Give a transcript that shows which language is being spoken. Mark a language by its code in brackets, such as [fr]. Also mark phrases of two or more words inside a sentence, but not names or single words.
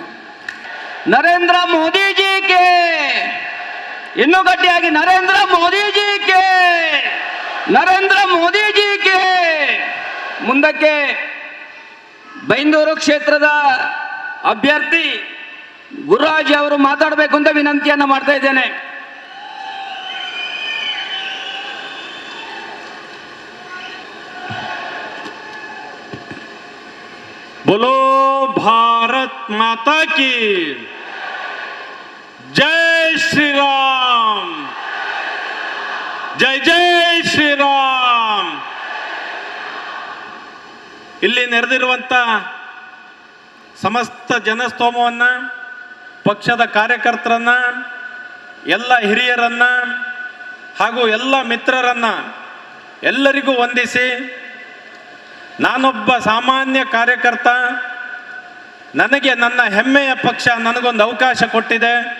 [kn] ನರೇಂದ್ರ ಮೋದಿಜಿಗೆ ಇನ್ನೂ ಗಟ್ಟಿಯಾಗಿ ನರೇಂದ್ರ ಮೋದಿಜಿಗೆ, ನರೇಂದ್ರ ಮೋದಿಜಿಗೆ. ಮುಂದಕ್ಕೆ ಬೈಂದೂರು ಕ್ಷೇತ್ರದ ಅಭ್ಯರ್ಥಿ ಗುರುರಾಜ್ ಅವರು ಮಾತಾಡಬೇಕು ಅಂತ ವಿನಂತಿಯನ್ನು ಮಾಡ್ತಾ ಇದ್ದೇನೆ. [hi] बोलो भारत माता की जय श्री राम, जय जय श्री राम. [kn] ಇಲ್ಲಿ ನೆರೆದಿರುವಂತ ಸಮಸ್ತ ಜನಸ್ತೋಮವನ್ನ, ಪಕ್ಷದ ಕಾರ್ಯಕರ್ತರನ್ನ, ಎಲ್ಲ ಹಿರಿಯರನ್ನ ಹಾಗೂ ಎಲ್ಲ ಮಿತ್ರರನ್ನ ಎಲ್ಲರಿಗೂ ವಂದಿಸಿ, ನಾನೊಬ್ಬ ಸಾಮಾನ್ಯ ಕಾರ್ಯಕರ್ತ, ನನಗೆ ನನ್ನ ಹೆಮ್ಮೆಯ ಪಕ್ಷ ನನಗೊಂದು ಅವಕಾಶ ಕೊಟ್ಟಿದೆ.